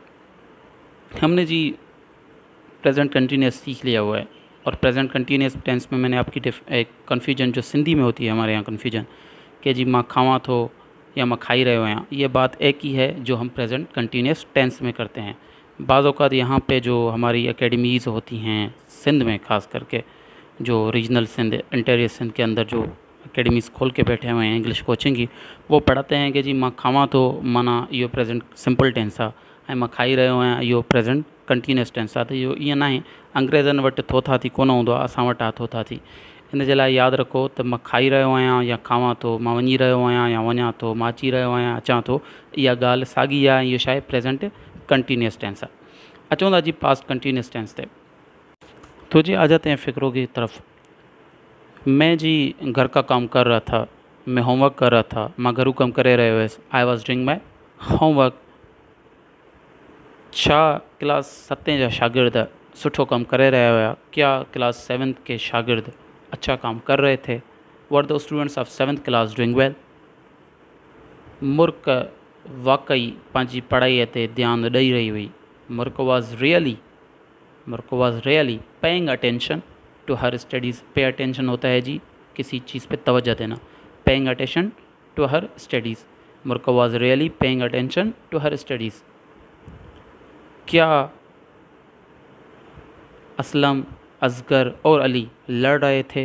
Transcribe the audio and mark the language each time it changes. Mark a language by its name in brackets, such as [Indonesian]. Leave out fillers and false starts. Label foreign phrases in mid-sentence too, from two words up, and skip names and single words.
[Urdu] ہم نے جی [English] present continuous [Urdu] سیکھ لیا ہوا ہے، اور [English] present continuous tense [Urdu] میں میں نے آپ کی ایک کنفیوژن جو سندھی میں ہوتی ہے ہمارے یہاں کنفیوژن کہ جی [Sindhi] माँ खावा थो या माँ खाई रहे हो [Urdu] یہاں، یہ بات ایک ہی ہے جو ہم [English] present continuous tense [Urdu] میں کرتے ہیں. بعض اوقات یہاں پہ جو ہماری اکیڈمیز ہوتی ہیں سندھ میں، خاص کر کے جو ریجنل سندھ، انٹیریئر سندھ کے اندر جو اکیڈمیز کھول کے بیٹھے ہوئے ہیں [English] English coaching [Urdu] کی، وہ پڑھاتے ہیں کہ جی [Sindhi] माँ खावा तो माना इहो [English] present simple tense [Sindhi] आहे, ऐं मां खाई रहियो आहियां इहो [English] present continuous tense [Urdu] आहे। [Sindhi] त इहो ईअं न आहे, अंग्रेज़नि वटि थोथा थी कोन हूंदो आहे, असां वटि आहे थोथा थी। इन जे लाइ यादि रखो त मां खाई रहियो आहियां या खावां थो, मां वञी रहियो आहियां या वञा थो, मां अची रहियो आहियां अचां थो, इहा ॻाल्हि साॻी आहे। इहो छा आहे, [English] present continuous tense [Sindhi] आहे। अचूं था जी [English] past continuous tense [Urdu] ते। تو جی آ جاتے ہیں فقروں کی طرف. میں جی گھر کا کام کر رہا تھا، میں ہوم ورک کر رہا تھا, [Sindhi] मां घरू कमु करे रहियो हुयसि, [English] I was doing my homework. [Sindhi] छा क्लास 7 जा शागिर्द सुठो कमु करे रहिया हुआ? [Urdu] کیا کلاس 7 کے شاگرد اچھا کام کر رہے تھے? [English] Were the students of 7th class doing well? [Sindhi] मुर्क वाकई पंहिंजी पढ़ाईअ ते ध्यानु ॾेई रही हुई। [English] Murk was really paying attention to her studies. pay attention [Urdu] ہوتا ہے جی کسی چیز پہ توجہ دینا. [English] paying attention to her studies, Murk was really paying attention to her studies. [Urdu] کیا اسلم، اصغر اور علی لڑ رہے تھے?